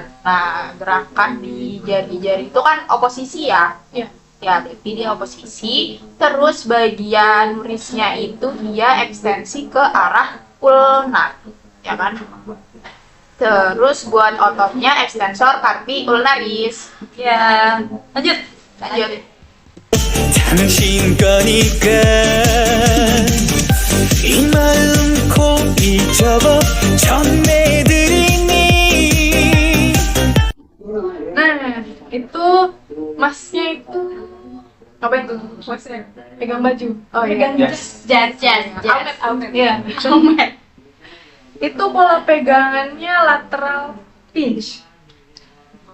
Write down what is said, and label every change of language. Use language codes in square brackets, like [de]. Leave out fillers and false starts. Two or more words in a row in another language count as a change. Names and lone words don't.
[id] Nah, gerakan di jari-jari itu kan oposisi ya? Iya. Ya, berarti dia oposisi. Terus bagian wristnya itu dia ekstensi ke arah ulnar, ya kan? Terus buat ototnya [la] extensor carpi ulnaris. [id] Ya. Lanjut. [ko] 당신 거니까 이 마음 고이 접어 전해드리니. [id] Nah, itu masnya itu apa itu? Masnya pegang baju. Oh iya. Jas. Aumet. Iya. Itu pola pegangannya [en] lateral pinch.